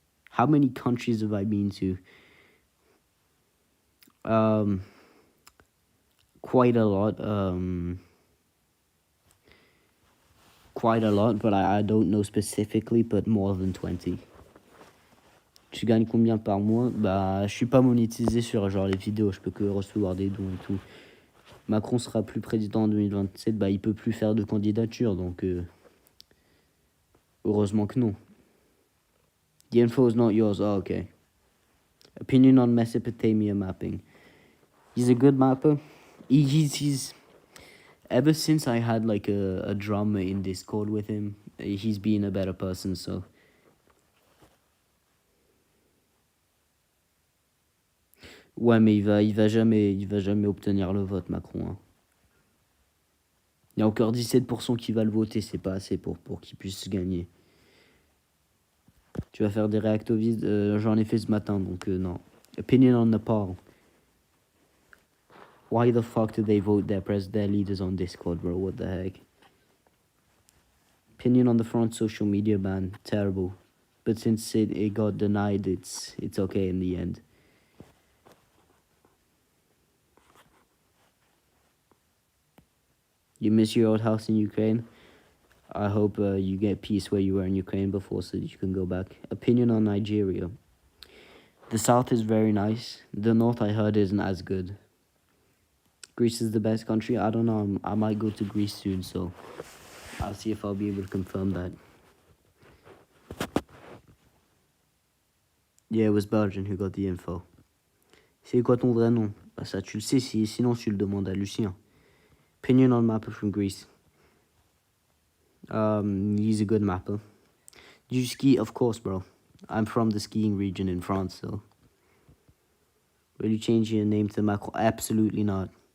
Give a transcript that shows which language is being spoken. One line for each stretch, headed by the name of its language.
English: How many countries have I been to? Quite a lot. Quite a lot, but I don't know specifically, but more than 20.
French: Tu gagnes combien par mois? Bah, je suis pas monétisé sur genre les vidéos, je peux que recevoir des dons et tout. Macron sera plus président en 2027, bah il peut plus faire de candidature, donc heureusement que non.
English: The info is not yours. Oh, okay. Opinion on Mesopotamia mapping. He's a good mapper. He's ever since I had like a drama in Discord with him, he's been a better person, so.
French: Ouais, mais il va jamais obtenir le vote, Macron. Hein. Il y a encore 17% qui va le voter, c'est pas assez pour qu'il puisse gagner. Tu vas faire des réactovides, j'en ai fait ce matin, donc non.
English: Opinion on Nepal. Why the fuck do they vote their leaders on Discord, bro? What the heck? Opinion on the front social media ban. Terrible. But since it got denied, it's okay in the end. You miss your old house in Ukraine? I hope you get peace where you were in Ukraine before so that you can go back. Opinion on Nigeria. The south is very nice. The north, I heard, isn't as good. Greece is the best country. I don't know. I might go to Greece soon, so I'll see if I'll be able to confirm that. Yeah, it was Belgian who got the info.
French: C'est quoi ton vrai nom? Bah ça, tu le sais, sinon tu le demandes à Lucien.
English: Opinion on mapper from Greece. He's a good mapper. Do you ski? Of course, bro. I'm from the skiing region in France, so. Will you change your name to Macron? Absolutely not.